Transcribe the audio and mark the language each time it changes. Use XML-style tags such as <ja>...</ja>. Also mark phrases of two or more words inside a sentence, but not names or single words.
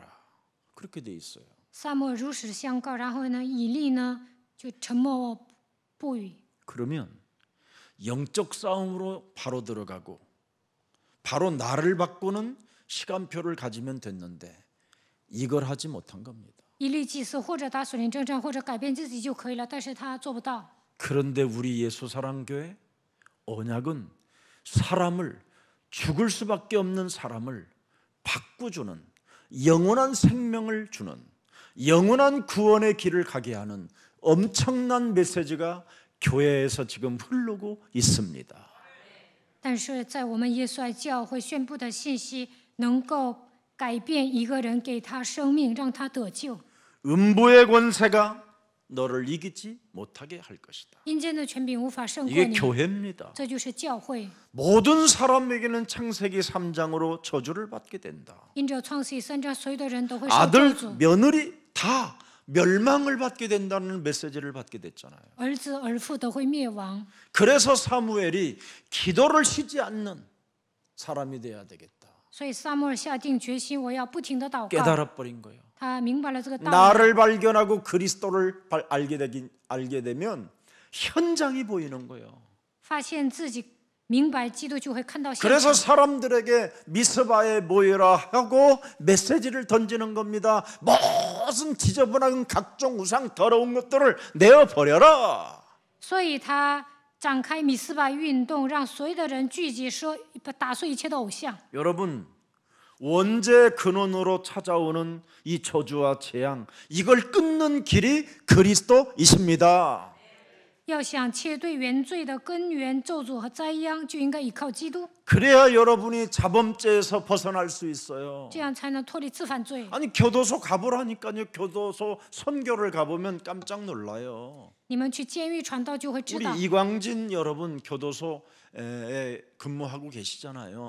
<ko>그렇게 돼 있어요.</ko> <zh>撒母耳如实相告，然后呢，以利呢就沉默不语。</zh> <ko>그러면 영적 싸움으로 바로 들어가고 바로 나를 바꾸는 시간표를 가지면 됐는데 이걸 하지 못한 겁니다.</ko> <zh>以利祭司或者打属灵征战，或者改变自己就可以了，但是他做不到。</zh> <ko>그런데 우리 예수사랑교회 언약은 사람을 죽을 수밖에 없는 사람을 바꾸주는 영원한 생명을 주는 영원한 구원의 길을 가게 하는 엄청난 메시지가 교회에서 지금 흐르고 있습니다.</ko> <zh>但是在我们耶稣爱教会宣布的信息，能够改变一个人，给他生命，让他得救。</zh> <ko>음부의 권세가 너를 이기지 못하게 할 것이다.</ko> <zh>阴间的权柄无法胜过</zh> <ko>이게</ko> <zh>你，</zh> <ko>교회입니다.</ko> <zh>这就是教会。</zh> <ko>모든 사람에게는 창세기 3장으로 저주를 받게 된다.</ko> <zh>因着创世记3章，所有的人都会受咒</zh> <ko>아들,</ko> <zh>诅，</zh> <ko>며느리 다 멸망을 받게 된다는 메시지를 받게 됐잖아요.</ko> <zh>儿子儿妇都会灭亡。</zh> <ko>그래서 사무엘이 기도를 쉬지 않는 사람이 돼야 되겠다.</ko> <zh>所以撒母耳下定决心，我要不停的祷告。</zh> <ko>깨달아 버린 거예요.</ko> <zh>他明白了这个道理，</zh> <ko>나를 발견하고 그리스도를 알게 되면 현장이 보이는 거예요.</ko> <zh>发现自己明白基督，就会看到现</zh> <ko>그래서</ko> <zh>场。</zh> <ko>사람들에게 미스바에 모여라 하고 메시지를 던지는 겁니다. 무슨 지저분한 각종 우상 더러운 것들을 내어 버려라.</ko> <zh>所以他展开米斯巴运动，让所有的人聚集，说打碎一切的偶像。</zh> <ko>여러분 원죄 근원으로 찾아오는 이 저주와 재앙 이걸 끊는 길이 그리스도이십니다.</ko> <zh>要想切对原罪的根源、咒诅和灾殃，就应该依靠基督，</zh> <ko>그래야 여러분이 자범죄에서 벗어날 수 있어요.</ko> <zh>这样才能脱离自犯罪。</zh> <ko>아니 교도소 가보라니까요. 교도소 선교를 가보면 깜짝 놀라요.</ko> <zh>你们去监狱传道就会知</zh> <ko>우리</ko> <zh>道。</zh> <ko>이광진 여러분 교도소에 근무하고 계시잖아요.</ko>